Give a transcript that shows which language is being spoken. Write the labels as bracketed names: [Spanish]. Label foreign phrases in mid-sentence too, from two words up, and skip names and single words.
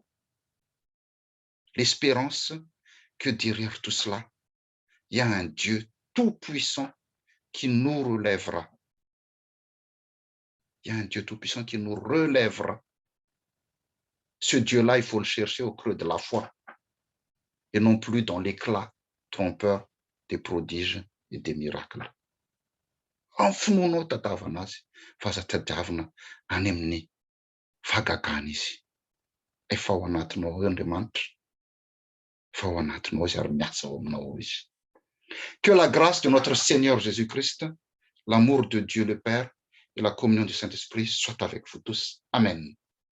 [French] L'espérance que derrière tout cela, il y a un Dieu tout-puissant qui nous relèvera. Il y a un Dieu tout-puissant qui nous relèvera. Ce Dieu-là, il faut le chercher au creux de la foi et non plus dans l'éclat trompeur des prodiges et des miracles. [Malagasy] Anfonoanao tadiavana azy fa aza tadiavina any amin'ny fahagagana izy. Efa ao anatinao ao Andriamanitra. Efa ao anatinao izy ary miasa ao aminao izy. [French] Que la grâce de notre Seigneur Jésus-Christ, l'amour de Dieu le Père et la communion du Saint-Esprit soient avec vous tous. Amen.